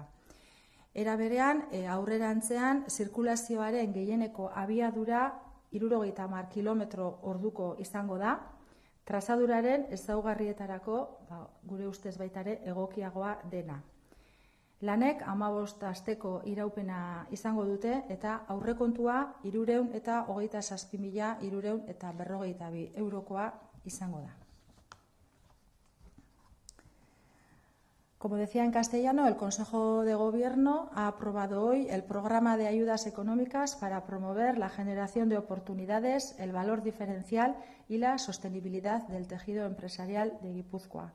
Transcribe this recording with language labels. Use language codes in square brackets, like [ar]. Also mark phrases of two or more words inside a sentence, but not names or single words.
[eu] Era berean, aurrerantzean zirkulazioaren gehieneko abiadura 70 kilometro orduko izango da, trazaduraren ezaugarrietarako gure ustez baita ere egokiagoa dena. Lanek 15 asteko iraupena izango dute eta aurrekontua 327.352 eurokoa izango da. [es] Como decía en castellano, el Consejo de Gobierno ha aprobado hoy el programa de ayudas económicas para promover la generación de oportunidades, el valor diferencial y la sostenibilidad del tejido empresarial de Guipúzcoa.